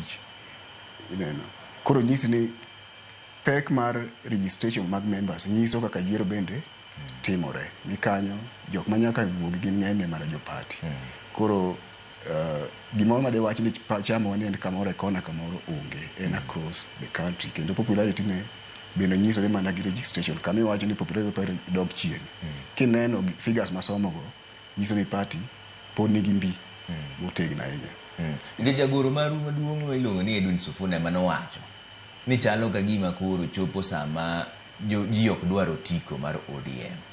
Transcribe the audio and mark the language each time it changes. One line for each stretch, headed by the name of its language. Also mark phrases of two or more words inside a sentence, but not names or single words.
Luo (Kenya and Tanzania): Ineno. Koro nyisi ni pek mar registration mag members nyiso kaka yiero bende timore. Ni kanyo jok manyaka wuogi gin ng'eny mar jo party. Koro gimoro ma de wach ni chama wan en kamoro kona kamoro onge en
English: across the country.
Luo (Kenya and Tanzania): Kendo popularity ne bende nyiso ni mana gi registration. Kami wacho ni popularity dog chien. Kineno figures masomo go nyiso ni party pod nigi mbi motegna ahinya. Jagoro maru maduong' ma iluongo ni Edwin Sifuna manowacho ni chalo ka gima koro chopo sama ji ok dwaro tiko mar ODM.